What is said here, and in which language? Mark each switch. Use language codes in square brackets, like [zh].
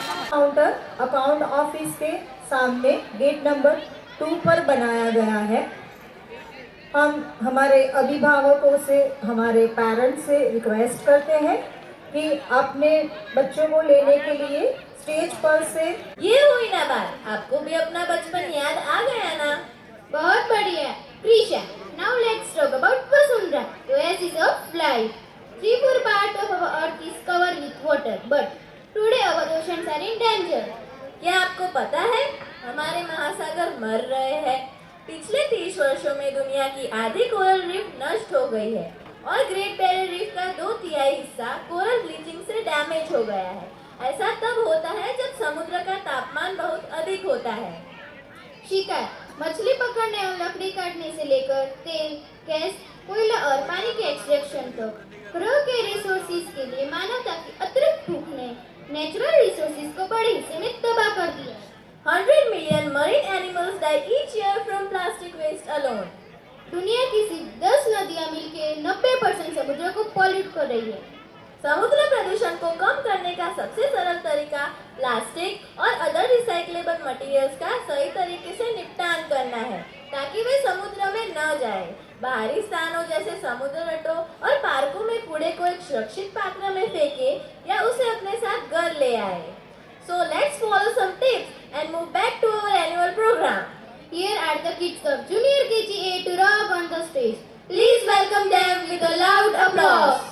[hi] Counter account office के सामने gate number 2 पर बनाया गया है। हम हमारे अभिभावकों से, हमारे पेरेंट्स से रिक्वेस्ट करते हैं कि अपने बच्चों को लेने के लिए स्टेज पर से। ये हुई ना बात, आपको भी अपना बचपन याद आ गया ना? बहुत बढ़िया Prisha. [en] Now let's talk about Vasundhara, the oasis of life. 3/4 part of our earth is covered with water, but today our oceans are in danger. [hi] क्या आपको पता है हमारे महासागर मर रहे हैं? पिछले 30 वर्षों में दुनिया की आधी कोरल रीफ नष्ट हो गई है और ग्रेट बैरियर रीफ का 2/3 हिस्सा कोरल ब्लीचिंग से डैमेज हो गया है। ऐसा तब होता है जब समुद्र का तापमान बहुत अधिक होता है। शिकार, मछली पकड़ने और लकड़ी काटने से लेकर तेल, गैस, कोयला और पानी के एक्सट्रैक्शन तक ग्रह के रिसोर्सेज के लिए मानवता की अतिरिक्त भूख ने नेचुरल रिसोर्सेज को बड़े हिस्से में तबाह कर दिया। [en] 100 million marine animals die each year from plastic waste alone. [hi] दुनिया की सिर्फ 10 नदियां मिलकर 90% समुद्र को पॉल्यूट कर रही है। समुद्र प्रदूषण को कम करने का सबसे सरल तरीका प्लास्टिक और अदर रिसाइक्लेबल मटेरियल्स का सही तरीके से निपटान करना है ताकि वे समुद्र में न जाए। बाहरी स्थानों जैसे समुद्र तटों और पार्कों में कूड़े को एक सुरक्षित पात्र में फेंके या उसे अपने साथ घर ले आए। [en] So let's follow some tips and move back to our annual program. Here are the kids of Junior KG A to rock on the stage. Please welcome them with a loud applause.